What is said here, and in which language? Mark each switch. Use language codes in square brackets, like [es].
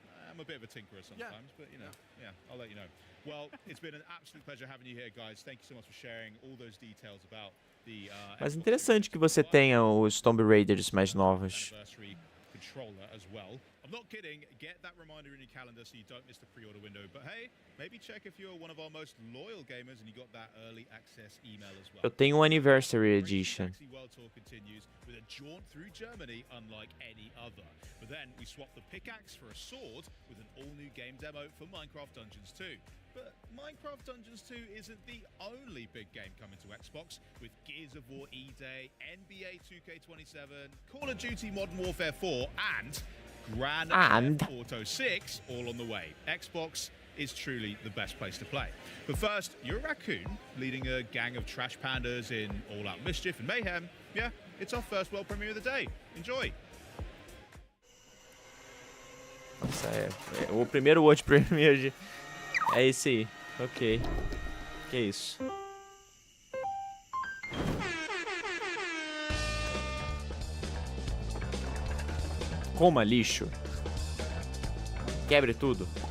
[en] I'm a bit of a tinkerer sometimes, but you know, I'll let you know. Well, it's been an absolute pleasure having you here, guys. Thank you so much for sharing all those details about the [pt] Mas interessante que você tenha os Tomb Raiders mais novos. [en] Controller as well. I'm not kidding. Get that reminder in your calendar so you don't miss the pre-order window. But hey, maybe check if you're one of our most loyal gamers and you got that early access email as well. [pt] Eu tenho o Anniversary Edition. [en] World Tour continues with a jaunt through Germany unlike any other. But then we swap the pickaxe for a sword with an all-new game demo for Minecraft Dungeons 2. But Minecraft Dungeons 2 isn't the only big game coming to Xbox, with Gears of War E-Day, NBA 2K27, Call of Duty Modern Warfare 4, and Grand Theft Auto 6 all on the way. Xbox is truly the best place to play. But first, you're a raccoon leading a gang of trash pandas in all-out mischief and mayhem. Yeah, it's our first world premiere of the day. Enjoy! [pt] Nossa, o primeiro World Premiere é esse aí. Ok. Que isso? Coma lixo. Quebre tudo.